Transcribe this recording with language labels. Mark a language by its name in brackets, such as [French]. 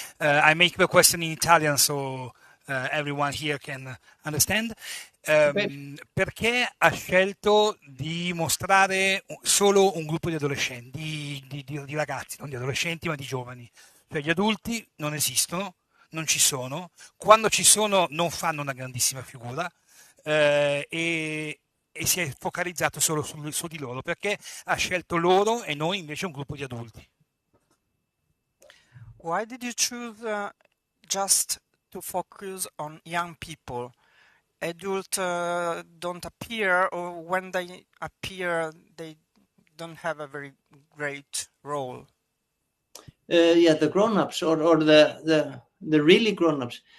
[English] I make the question in Italian so everyone here can understand. [Italian] Perché ha scelto di mostrare solo un gruppo di adolescenti, di ragazzi, non di adolescenti ma di giovani? Cioè gli adulti non esistono, non ci sono, quando ci sono non fanno una grandissima figura e si è focalizzato solo su di loro, perché ha scelto loro e noi invece un gruppo di adulti. [English] Why did you choose just to focus on young people? Adult don't appear, or when they appear, they don't have a very great role. Yeah, the grown-ups or the really grown-ups.